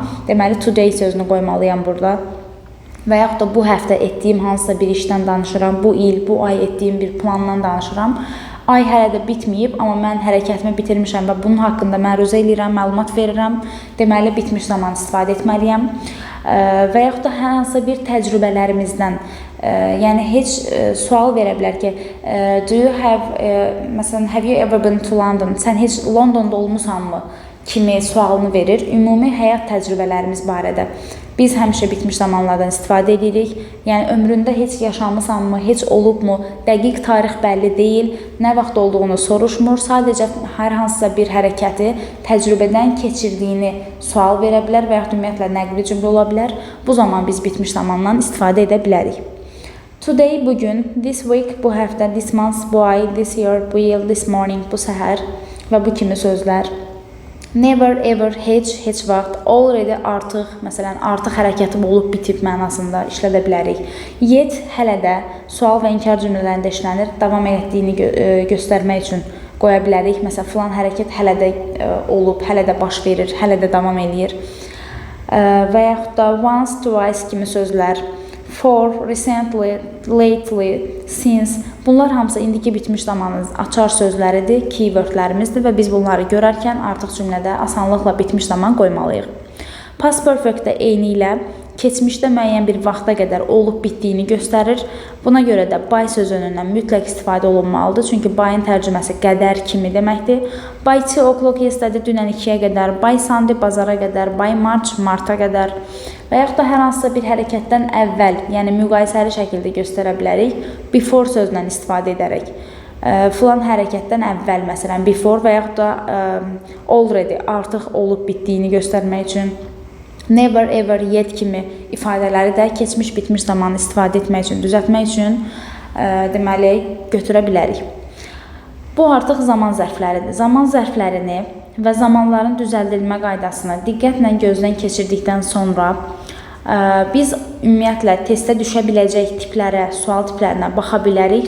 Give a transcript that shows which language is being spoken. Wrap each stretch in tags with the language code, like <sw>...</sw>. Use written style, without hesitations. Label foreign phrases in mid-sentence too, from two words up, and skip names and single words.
<az>Deməli, today sözünü qoymalıyam burada. Və yaxud da bu həftə etdiyim hansısa bir işdən danışıram, bu il, bu ay etdiyim bir plandan danışıram. Ay hələ də bitməyib, amma mən hərəkətimi bitirmişəm və bunun haqqında məruzə edirəm, məlumat verirəm. Deməli, bitmiş zaman istifadə etməliyəm. Və yaxud da hər hansı bir təcrübələrimizdən, yəni heç sual verə bilər ki,</az> <en>do you have, məsələn, have you ever been to London?</en> <az>Sən heç Londonda olmusanmı? Kimi sualını verir. Ümumi həyat təcrübələrimiz barədə. Biz həmişə bitmiş zamanlardan istifadə edirik. Yəni, ömründə heç yaşamısanmı, heç olubmu, dəqiq tarix bəlli deyil, nə vaxt olduğunu soruşmur. Sadəcə hər hansısa bir hərəkəti təcrübədən keçirdiyini sual verə bilər və yaxud ümumiyyətlə nəqli cümlə ola bilər. Bu zaman biz bitmiş zamandan istifadə edə bilərik.</az> <en>Today, bugün, this week,</en> <az>bu həftə,</az> <en>this month,</en> <az>bu ay,</az> <en>this year,</en> <az>bu il,</az> <en>this morning,</en> <az>bu səhər və bu kimi sözlər.</az> <en>Never, ever,</en> <az>heç vaxt, already, artıq, məsələn, artıq hərəkətim olub, bitib mənasında işlədə bilərik. Yet, hələ də, sual və inkar cümlələrində işlənir, davam etdiyini göstərmək üçün qoya bilərik. Məsələn, filan hərəkət hələ də olub, hələ də baş verir, hələ də davam edir. Və yaxud da</az> <en>once, twice</en> <az>kimi sözlər.</az> <en>For, recently, lately, since.</en> <az>Bunlar hamısı indiki bitmiş zamanın açar sözləridir, keywordlərimizdir və biz bunları görərkən artıq cümlədə asanlıqla bitmiş zaman qoymalıyıq.</az> <en>Past perfect</en> <az>də eyni ilə keçmişdə müəyyən bir vaxta qədər olub bitdiyini göstərir. Buna görə də by sözünündən mütləq istifadə olunmalıdır. Çünki by'ın tərcüməsi qədər kimi deməkdir.</az> <en>By 2 o'clock yesterday,</en> <az>dünən 2-yə qədər.</az> <en>By Sunday,</en> <az>bazara qədər.</az> <en>By March,</en> <az>marta qədər. Və yaxud da hər hansısa bir hərəkətdən əvvəl, yəni müqayisəli şəkildə göstərə bilərik. Before sözlə istifadə edərək. Filan hərəkətdən əvvəl, məsələn, before və yaxud da already, artıq olub bitdiyini göstərmək üçün.</az> <en>Never, ever, yet</en> <az>kimi ifadələri də keçmiş, bitmiş zamanı istifadə etmək üçün, düzəltmək üçün deməli, götürə bilərik. Bu artıq zaman zərfləridir. Zaman zərflərini və zamanların düzəldilmə qaydasını diqqətlə gözdən keçirdikdən sonra biz ümumiyyətlə testə düşə biləcək tiplərə, sual tiplərinə baxa bilərik.</az>